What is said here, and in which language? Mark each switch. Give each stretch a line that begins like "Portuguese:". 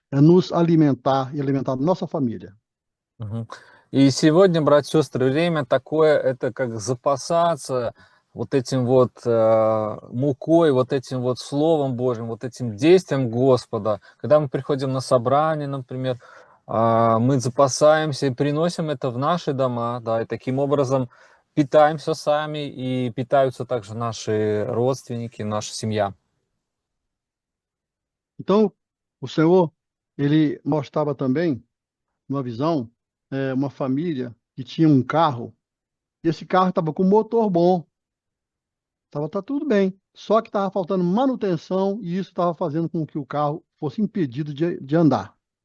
Portuguese: É nos alimentar e alimentar nossa família. Мгм.
Russian: И сегодня, братья и сестры, время такое, это как запасаться вот этим вот мукой, вот этим вот Словом Божьим, вот этим действием Господа. Когда мы приходим на собрание, например, мы запасаемся и приносим это в наши дома, да, и таким образом питаемся сами, и питаются также наши родственники, наша семья.
Portuguese: Então, o Senhor, ele mostrava também, numa visão, uma família que tinha um carro, e esse carro estava com motor bom, tá tudo bem, só que estava faltando manutenção e isso estava fazendo com que o carro fosse impedido de andar.